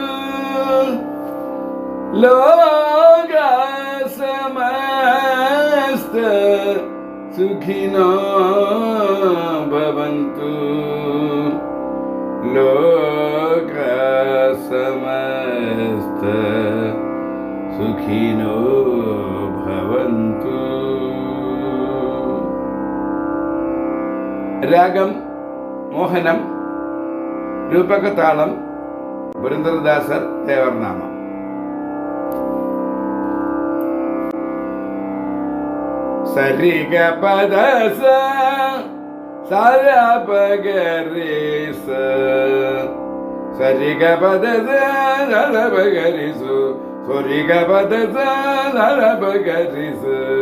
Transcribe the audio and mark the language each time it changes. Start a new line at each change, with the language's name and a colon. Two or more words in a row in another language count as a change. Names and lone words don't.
Sanskrit: ലോക സമസ്ത സുഖിനോ ഭവന്തു. ലോക സമസ്ത സുഖിനോ ഭവന്തു.
Malayalam: രാഗം മോഹനം, രൂപകതാളം പുരന്ദരദാസർ തേവർനാമം. സരിഗ പദ സരപഗരിസ സരിഗ പദ സരപഗരിസു സ്വരിഗ പദ സരപഗരിസ.